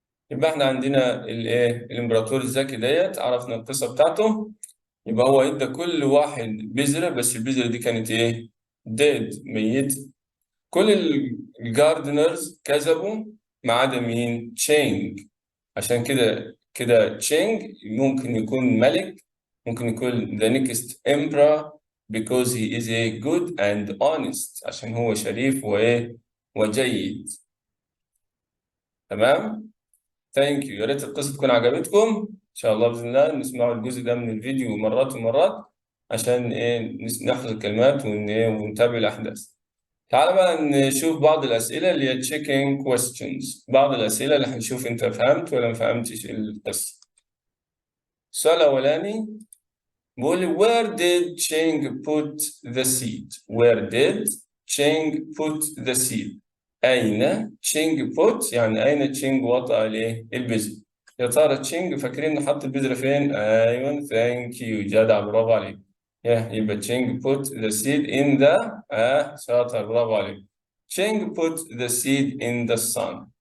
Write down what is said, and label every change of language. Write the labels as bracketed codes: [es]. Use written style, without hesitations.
[ar] يبقى احنا عندنا الايه؟ الامبراطور الذكي ديت عرفنا القصه بتاعته. يبقى هو ادى كل واحد بذره بس البذره دي كانت ايه؟ ديد ميت. كل الجاردنرز كذبوا ما عدا مين؟ تشينج. عشان كده تشينج ممكن يكون ملك. ممكن يكون [en] the next emperor because he is a good and honest [ar] عشان هو شريف وإيه؟ وجيد. تمام؟ ثانك يو. يا ريت القصة تكون عجبتكم. إن شاء الله بإذن الله نسمعوا الجزء ده من الفيديو مرات ومرات عشان إيه؟ نحفظ الكلمات ونتابع الأحداث. تعال بقى نشوف بعض الأسئلة اللي هي [en] checking questions. [ar] بعض الأسئلة اللي هنشوف أنت فهمت ولا ما فهمتش القصة. السؤال الأولاني بيقول لي [en] where did Cheng put the seed؟ [ar] Where did Cheng put the seed؟ أين Cheng put يعني أين Cheng وضع الإيه؟ البذر. يا ترى Cheng فاكرين نحط البذرة فين؟ أيوه [en] thank you [ar] جدع برافو عليك. يبقى [en] Cheng put the seed in the [ar] شاطر برافو عليك. [en] Cheng put the seed in the sun.